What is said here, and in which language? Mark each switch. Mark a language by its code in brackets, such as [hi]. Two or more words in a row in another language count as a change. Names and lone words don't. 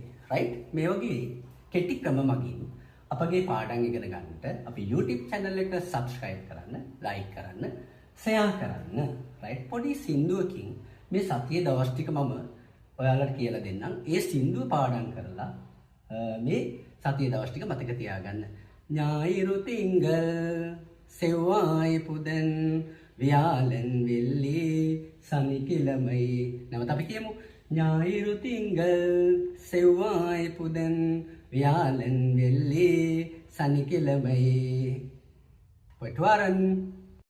[si] රයිට්? මේ වගේ කෙටි ක්‍රම මගින් අපගේ පාඩම් ඉගෙන ගන්නට අපි YouTube channel එකට subscribe කරන්න, like කරන්න, share කරන්න. right? පොඩි සින්දුවකින් මේ සතියේ දවස් ටික මම ඔයාලට කියලා දෙන්නම්. ඒ සින්දුව පාඩම් කරලා මේ සතියේ දවස් ටික මතක තියාගන්න. [ta] ஞாயிறு திங்கள் செவ்வாய் புதன் வியாழன் வெள்ளி சனிக்கிழமை. [si] නැවත අපි කියමු. [ta] ஞாயிறு திங்கள் செவ்வாய் புதன் வியாழன் வெள்ளி சனிக்கிழமை. போயிட்டு வரேன்.